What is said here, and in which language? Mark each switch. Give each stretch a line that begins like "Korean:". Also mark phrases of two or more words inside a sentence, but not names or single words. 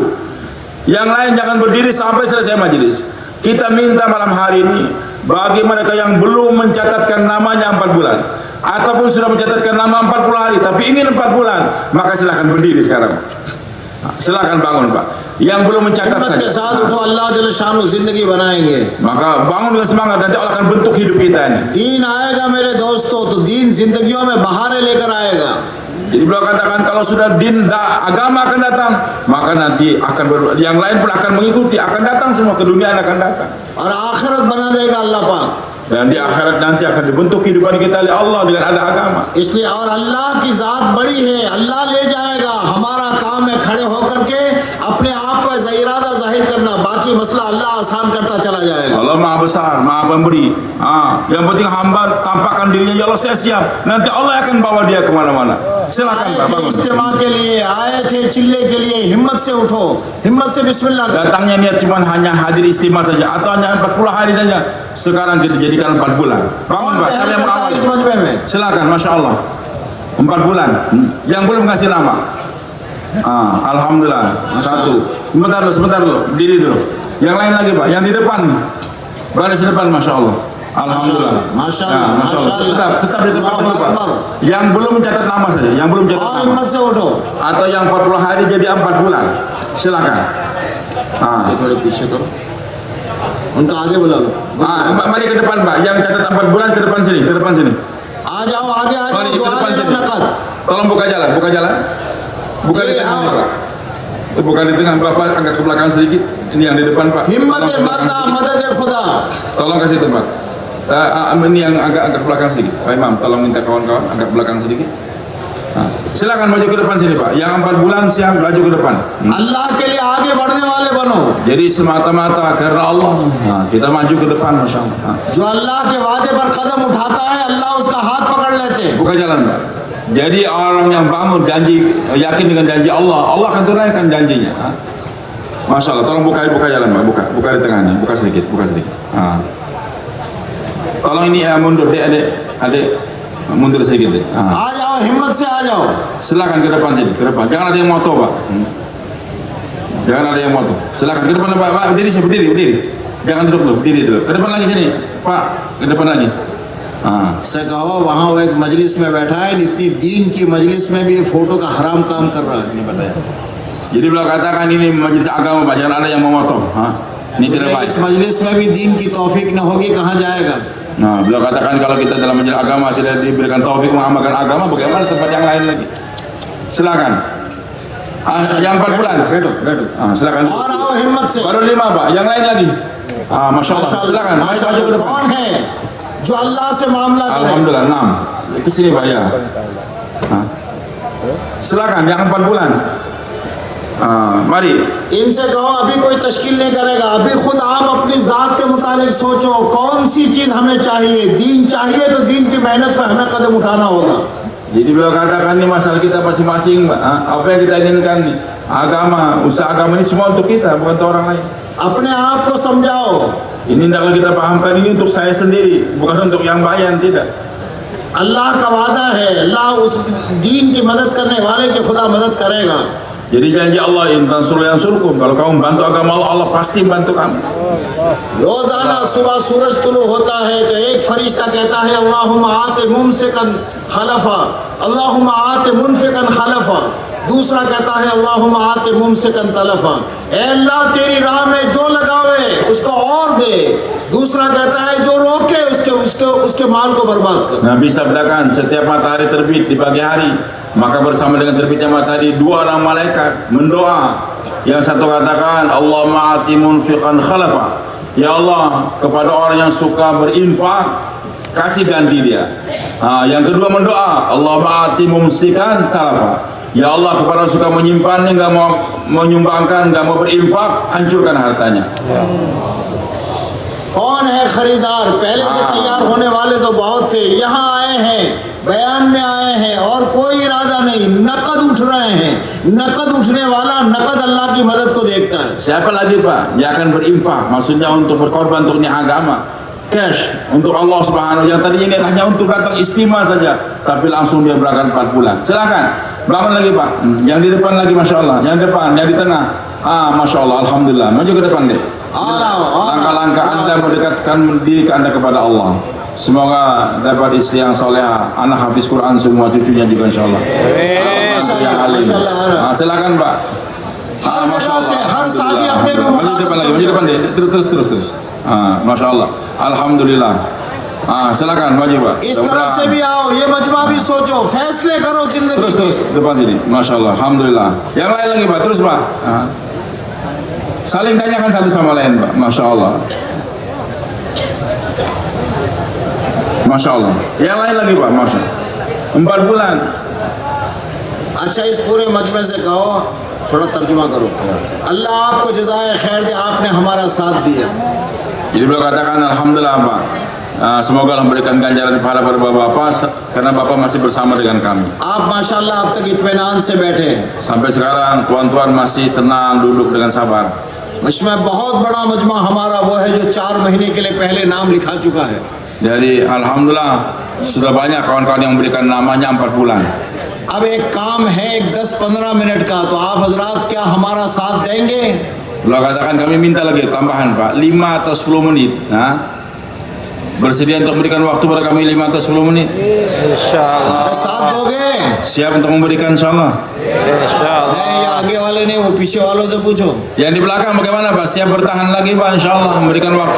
Indonesian: Yang lain jangan berdiri sampai selesai majelis. Kita minta malam hari ini bagi mereka yang belum mencatatkan namanya 4 bulan ataupun sudah mencatatkan nama 40 hari tapi ingin 4 bulan, maka silakan berdiri sekarang. Silakan bangun Pak. Yang belum mencatat
Hindi: हिम्मत के साथ
Indonesian: saja.
Hindi: उठो, अल्लाह जल्ल शानु जिंदगी बनाएंगे।
Indonesian: Maka bangun dengan semangat, nanti Allah akan bentuk hidup kita ini.
Hindi: दीन आएगा मेरे दोस्तों, तो दीन जिंदगियों में बहारें लेकर आएगा।
Indonesian: Jadi beliau katakan kalau sudah agama akan datang, maka nanti yang lain pun akan mengikuti, akan datang semua, keduniaan akan datang.
Hindi: और आखिरत बना देगा अल्लाह पाक।
Indonesian: Dan di akhirat nanti akan dibentuk kehidupan kita oleh Allah dengan ada agama.
Hindi: इसलिए और अल्लाह की जात बड़ी है, अल्लाह ले जाएगा। हमारा काम है खड़े होकर के अपने आप को इरादा जाहिर करना, बाकी मसला अल्लाह आसान करता चला जाएगा।
Indonesian: Allah Maha Besar, Maha Pemberi. Yang penting hamba tampakkan dirinya, ya Allah saya siap. Nanti Allah akan bawa dia kemana-mana. Silakan
Hindi: आए
Indonesian: Pak
Hindi: थे
Indonesian: bangun.
Hindi: इज्तिमा के लिए, आए थे चिल्ले के लिए, हिम्मत से उठो, हिम्मत से बिस्मिल्लाह करो।
Indonesian: Datangnya niat cuma hanya hadir istimewa saja atau hanya 40 hari saja. Sekarang kita jadikan 4 bulan. Bangun
Hindi: कौन
Indonesian: Pak,
Hindi: पहल
Indonesian: saya yang
Hindi: करता है
Indonesian: berawal.
Hindi: इस मजमे में?
Indonesian: Silakan, Masya Allah. 4 bulan. Yang belum ngasih nama. Alhamdulillah. 1. Sebentar dulu. Diri dulu. Yang lain lagi Pak. Yang di depan. Baris depan, Masya Allah. Alhamdulillah. Masya Allah. Masya Allah. Tetap di tempat Allahu itu Pak. Akbar. Yang belum mencatat nama saja. Yang belum mencatat
Hindi: और
Indonesian: nama.
Hindi: हिम्मत से उठो।
Indonesian: Atau yang 40 hari jadi 4 bulan. Silakan.
Hindi: ये थोड़े पीछे करो, उनका आगे बुला लो।
Indonesian: Mari ke depan Pak. Yang catat 4 bulan ke depan sini. Ke depan sini.
Hindi: आ जाओ, आगे आ जाओ,
Indonesian: Mari ke
Hindi: दुआ
Indonesian: depan
Hindi: ले लो
Indonesian: sini.
Hindi: नकद।
Indonesian: Tolong buka jalan. Buka jalan. Buka di Iya. tengah ini, Pak. Itu bukan di tengah, Bapak agak ke belakang sedikit. Ini yang di depan Pak.
Hindi: हिम्मत
Indonesian: Tolong ke belakang
Hindi: मर्दा
Indonesian: sedikit.
Hindi: मदद खुदा।
Indonesian: Tolong kasih tempat. Ini yang agak ke belakang sedikit. Pak Imam, tolong minta kawan-kawan agak ke belakang sedikit. Silakan maju ke depan sini Pak. Yang 4 bulan siap maju ke depan.
Hindi: अल्लाह के लिए आगे बढ़ने वाले बनो।
Indonesian: Jadi semata-mata karena Allah. Kita maju ke depan, Masya Allah.
Hindi: जो अल्लाह के वादे पर कदम उठाता है, अल्लाह उसका हाथ पकड़ लेते हैं।
Indonesian: Buka jalan Pak. Jadi orang yang bangun janji, yakin dengan janji Allah, Allah akan tunaikan janjinya. Masya Allah. Tolong buka jalan Pak. Buka di tengah nih. Buka sedikit. Tolong ini mundur, adik mundur sedikit deh.
Hindi: आ जाओ, हिम्मत से आ जाओ।
Indonesian: Silakan ke depan sini, ke depan. Jangan ada yang moto Pak. Jangan ada yang moto. Silakan ke depan Pak. Berdiri. Jangan duduk dulu, berdiri dulu. Ke depan lagi sini, Pak. Ke depan lagi.
Hindi: से कहो वहाँ वो एक मजलिस में बैठा है, इतनी दीन की मजलिस में भी ये फोटो का हराम काम कर रहा है।
Indonesian: Jadi beliau katakan ini majelis agama Pak. Jangan ada yang memotong. Ini tidak baik.
Hindi: इस मजलिस में भी दीन की तौफीक न होगी, कहाँ जाएगा?
Indonesian: Nah, beliau katakan kalau kita dalam majelis agama tidak diberikan taufik mengamalkan agama, bagaimana tempat yang lain lagi? Silakan. Yang 4 bulan.
Hindi: बैठो।
Indonesian: Silakan.
Hindi: और आओ हिम्मत से।
Indonesian: Baru 5 Pak. Yang lain lagi. Masya Allah. Silakan. Maju ke
Hindi: माशाअल्लाह।
Indonesian: depan.
Hindi: कौन है जो अल्लाह से मामला करे?
Indonesian: Alhamdulillah 6. Ke sini Pak ya. Silakan yang 4 bulan. Mari.
Hindi: इनसे कहो अभी कोई तश्कील नहीं करेगा, अभी खुद आप अपनी जात के मुतालिक सोचो कौन सी चीज हमें चाहिए। दीन चाहिए तो दीन की मेहनत पर हमें कदम उठाना होगा।
Indonesian: Jadi beliau katakan ini masalah kita masing-masing, Pak. Apa yang kita inginkan nih? Agama, usaha agama ini semua untuk kita, bukan untuk orang lain.
Hindi: अपने आप को समझाओ।
Indonesian: Ini hendaklah kita pahamkan, ini untuk saya sendiri, bukan untuk yang bayan, tidak.
Hindi: अल्लाह का वादा है, अल्लाह उस दीन की मदद करने वाले की खुदा मदद करेगा।
Indonesian: Jadi janji Allah,
Arabic: إن تنصروا ينصركم.
Indonesian: Kalau kamu bantu agama Allah, Allah pasti bantu kamu.
Hindi: रोजाना सुबह सूरज तुलू होता है तो एक फरिश्ता कहता है
Arabic: اللهم أعط ممسكا خلفا، اللهم أعط منفقا خلفا.
Hindi: दूसरा कहता है
Arabic: اللهم أعط ممسكا تلفا,
Hindi: ऐ अल्लाह तेरी राह में जो लगावे उसको और दे। दूसरा कहता है जो रोके उसके माल को बर्बाद कर।
Indonesian: Nabi sabdakan, setiap matahari terbit di pagi hari, maka bersama dengan terbitnya matahari 2 orang malaikat mendoa. Yang satu katakan
Arabic: اللهم أعط منفقا خلفا,
Indonesian: ya Allah kepada orang yang suka berinfak kasih ganti dia. Yang kedua mendoa
Arabic: اللهم أعط ممسكا تلفا,
Indonesian: ya Allah kepada orang suka menyimpannya, nggak mau menyumbangkan, nggak mau berinfak, hancurkan hartanya.
Hindi: कौन है खरीदार? पहले से हाँ। तैयार होने वाले तो बहुत थे, यहाँ आए हैं, बयान में आए हैं और कोई इरादा नहीं, नकद उठ रहे हैं। नकद उठने वाला नकद अल्लाह की मदद को देखता है।
Indonesian: Siapa lagi Pak yang akan berinfak, maksudnya untuk berkorban untuk niat agama, cash untuk Allah Subhanahu. Yang tadinya niat hanya untuk datang istimewa saja, tapi langsung dia berangkat 4 bulan. Silakan bangun lagi Pak. Yang di depan lagi, masya Allah. Yang depan, yang di tengah. Masya Allah, alhamdulillah. Maju ke depan deh. Langkah-langkah Anda mendekatkan diri Anda kepada Allah. Semoga dapat istri yang soleha, anak hafiz Quran semua, cucunya juga insya Allah. Silakan Pak.
Hindi: हर जगह से हर शादी अपने को
Indonesian: Maju depan lagi, maju depan deh. Terus. Masya Allah, alhamdulillah. Silakan maju Pak.
Hindi: इस तरफ से भी आओ, ये मजमा भी सोचो, फैसले करो जिंदगी के।
Indonesian: Terus depan sini, masya Allah, alhamdulillah. Yang lain lagi Pak, terus Pak. Saling tanyakan satu sama lain Pak, masya Allah. Masya Allah. Yang lain lagi Pak, masya Allah. 4 bulan.
Hindi: अच्छा, इस पूरे मजमे से कहो, थोड़ा तर्जुमा करो। अल्लाह आपको जज़ाए खैर दे, आपने हमारा साथ दिया।
Indonesian: Jadi beliau katakan alhamdulillah Pak. Semoga Allah memberikan ganjaran pahala pada Bapak karena Bapak masih bersama dengan kami.
Hindi: आप माशाल्लाह अब तक इत्मीनान से बैठे हैं।
Indonesian: Sampai sekarang tuan-tuan masih tenang duduk dengan sabar.
Hindi: इसमें बहुत बड़ा मजमा हमारा वो है जो 4 महीने के लिए पहले नाम लिखा चुका है।
Indonesian: Jadi alhamdulillah sudah banyak kawan-kawan yang memberikan namanya 4 bulan.
Hindi: अब एक काम है, एक 10-15 मिनट का, तो आप हजरात क्या हमारा साथ देंगे?
Indonesian: Beliau katakan kami minta lagi tambahan Pak, 5 atau 10 menit. Bersedia untuk memberikan waktu pada kami 5 atau 10 menit? Insyaallah.
Hindi: अरे साथ दोगे?
Indonesian: Siap untuk memberikan insyaallah. Insyaallah.
Hindi: नहीं, ये आगे वाले नहीं, वो पीछे वालों से पूछो।
Indonesian: Yang di belakang bagaimana Pak? Siap bertahan lagi Pak insyaallah memberikan waktu?